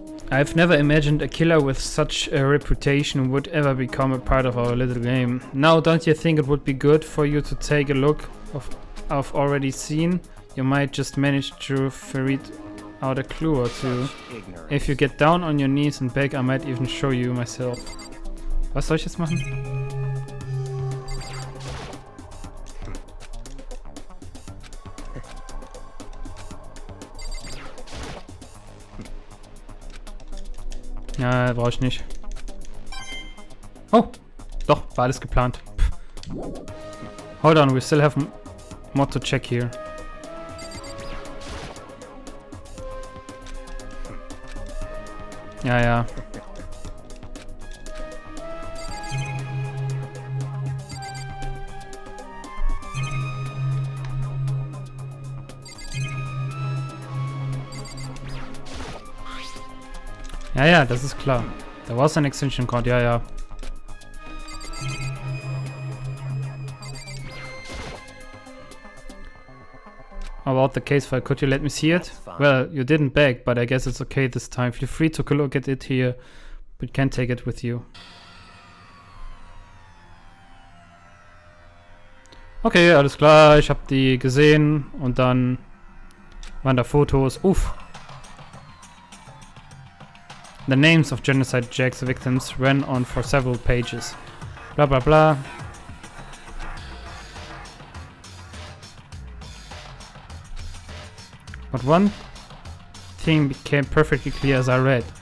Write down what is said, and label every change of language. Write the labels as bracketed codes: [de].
[en] I've never imagined a killer with such a reputation would ever become a part of our little game. Now, don't you think it would be good for you to take a look of I've already seen? You might just manage to ferret out a clue or two. Ignorance. If you get down on your knees and beg, I might even show you myself. [de] Was soll ich jetzt machen? Ja, brauche ich nicht. Oh, doch, war alles geplant. Pff. [en] Hold on, we still have more to check here. [de] Ja, ja. Ja, ja, das ist klar. [en] There was an extension code, [de] ja, ja. [en] About the case file, could you let me see it? Well, you didn't beg, but I guess it's okay this time. Feel free to look at it here, but can't take it with you. [de] Okay, alles klar, ich hab die gesehen und dann waren da Fotos. Uff. [en] The names of Genocide Jack's victims ran on for several pages. Blah blah blah. But one thing became perfectly clear as I read.